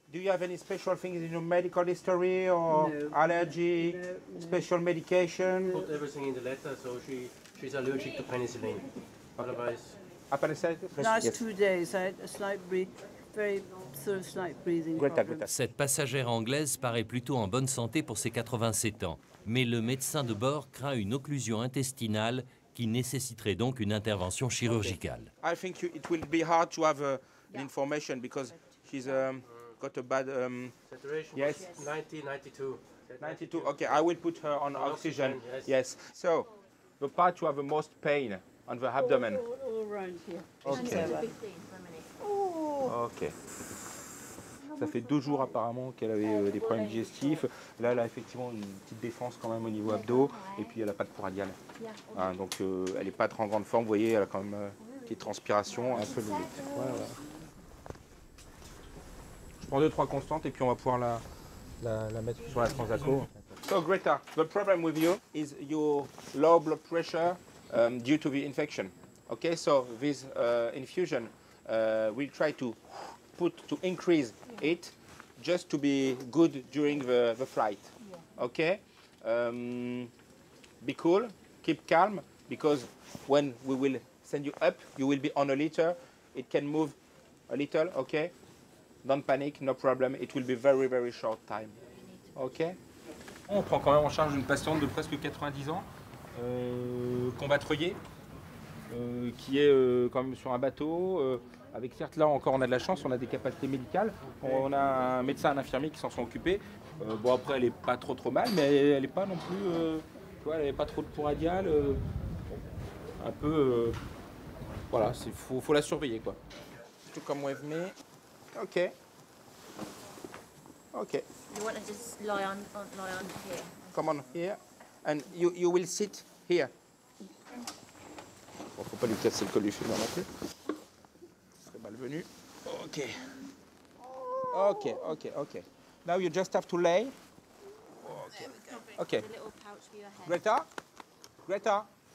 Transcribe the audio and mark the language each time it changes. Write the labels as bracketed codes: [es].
[en] Do you have any special things in your medical history or No. allergy, special medication? Put everything in the letter, so she's allergic to penicillin. Otherwise, Appendicitis? Last 2 days, I had a slight very sort of slight breathing problem. [fr] Cette passagère anglaise paraît plutôt en bonne santé pour ses 87 ans. Mais le médecin de bord craint une occlusion intestinale qui nécessiterait donc une intervention chirurgicale. [en] I think it will be hard to have information because she's got a bad. saturation Yes. was 90, 92. 92. Okay, I will put her on On oxygen. oxygen, Yes. So, the part you have the most pain on the abdomen. All around here. Okay. Ok. [fr] Ça fait 2 jours apparemment qu'elle avait des problèmes digestifs. Là, elle a effectivement une petite défense quand même au niveau abdos. Et puis elle n'a pas de peau radiale. Ah, donc elle n'est pas trop en grande forme. Vous voyez, elle a quand même une petite transpiration, un peu de. Voilà. Je prends 2-3 constantes et puis on va pouvoir la mettre sur la transaco. [en] So Greta, the problem with you is your low blood pressure due to the infection. Okay, so this infusion we'll try to increase it just to be good during the flight. Okay, be cool, keep calm, because when we will send you up, you will be on a litter. It can move a little. Okay, don't panic, no problem. It will be very very short time. Okay. [fr] On prend quand même en charge une patiente de presque 90 ans, combattrier, qui est quand même sur un bateau. Avec certes là encore on a de la chance, on a des capacités médicales. On a un médecin, un infirmier qui s'en sont occupés. Bon après elle est pas trop mal, mais elle est pas non plus, tu vois, elle n'est pas trop de peau radiale. Un peu, voilà, faut la surveiller quoi. [en] To come with me. Ok. Ok. You want to just lie on here? Come on here, and you will sit here. [fr] Bon, faut pas lui casser le col du fémur non plus. Ce serait malvenu. Ok. Ok, ok, ok. [en] Now you just have to lay. Ok. Ok. Greta? Greta?